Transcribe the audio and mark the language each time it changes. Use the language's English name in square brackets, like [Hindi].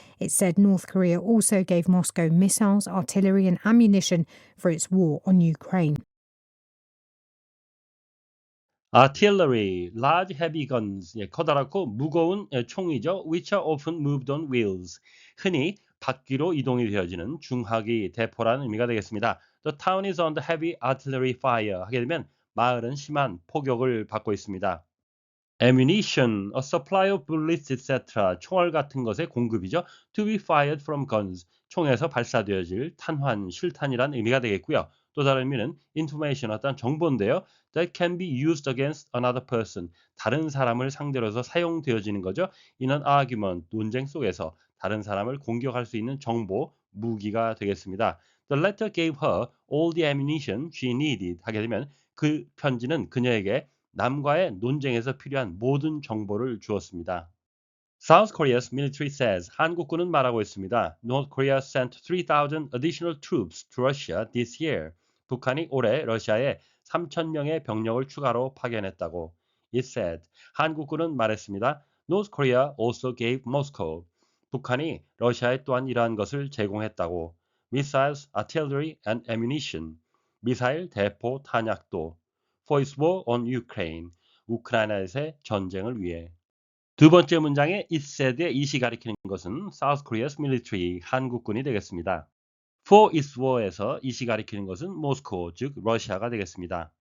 [English] It said North Korea also gave Moscow missiles, artillery and ammunition for its war on Ukraine. Artillery, large heavy guns, [Korean] 커다랗고 무거운 총이죠. [English] which are often moved on wheels. [Korean] 흔히 바퀴로 이동이 되어지는 중하기 대포라는 의미가 되겠습니다. [English] The town is under heavy artillery fire. [Korean] 하게 되면 마을은 심한 포격을 받고 있습니다. [English] Ammunition, a supply of bullets, etc. [Korean] 총알 같은 것의 공급이죠. [English] To be fired from guns. [Korean] 총에서 발사되어질 탄환, 실탄이란 의미가 되겠고요. 또 다른 의미는 information, 어떤 정보인데요. [English] That can be used against another person. [Korean] 다른 사람을 상대로 해서 사용되어지는 거죠. [English] In an argument, [Korean] 논쟁 속에서 다른 사람을 공격할 수 있는 정보, 무기가 되겠습니다. [English] The letter gave her all the ammunition she needed. [Korean] 하게 되면 그 편지는 그녀에게 남과의 논쟁에서 필요한 모든 정보를 주었습니다. [English] South Korea's military says, [Korean] 한국군은 말하고 있습니다. [English] North Korea sent 3,000 additional troops to Russia this year. [Korean] 북한이 올해 러시아에 3,000명의 병력을 추가로 파견했다고. [English] It said, [Korean] 한국군은 말했습니다. [English] North Korea also gave Moscow. [Korean] 북한이 러시아에 또한 이러한 것을 제공했다고. [English] Missiles, artillery and ammunition. [Korean] 미사일, 대포, 탄약도. [English] For its war on Ukraine. [Korean] 우크라이나에서의 전쟁을 위해. 두 번째 문장의 [English] it said의 it [Korean] 이 가리키는 것은 South Korea's military, 한국군이 되겠습니다. [English] For its war [Korean] 에서 it이 가리키는 것은 Moscow, 즉 러시아가 되겠습니다.